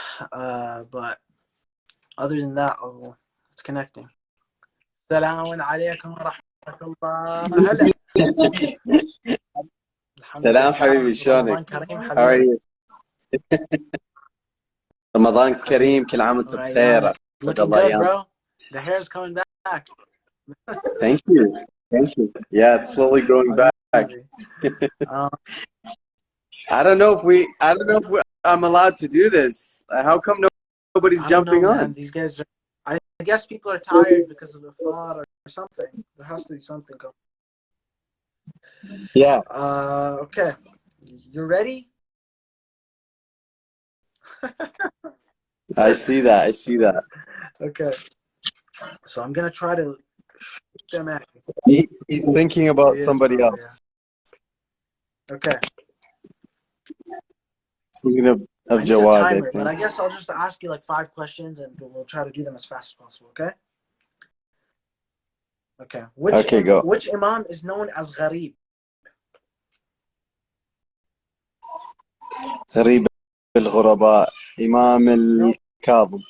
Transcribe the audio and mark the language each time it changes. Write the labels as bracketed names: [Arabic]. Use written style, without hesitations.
[English] But other than that, it's connecting. Assalamu alaikum wa rahmatullah. Hello. [Arabic] سلام حبيبي شلونك؟ [English] How are you? [Arabic] رمضان كريم كل عام وانت بخير أسعد الله أيامك. [English] The hair's coming back. Thank you. Yeah, it's slowly growing back. I don't know if I'm allowed to do this. How come nobody's jumping on? Man. These guys I guess people are tired because of the thought or something. There has to be something going. Yeah. Okay. You ready? I see that. Okay. So I'm gonna try to shoot them at you. He's thinking about somebody else. Yeah. Okay. Thinking of Jawad. Timer, but I guess I'll just ask you like 5 questions and we'll try to do them as fast as possible, okay? Okay. Go. Which Imam is known as Gharib? [Arabic] غريب الغرباء إمام الكاظم.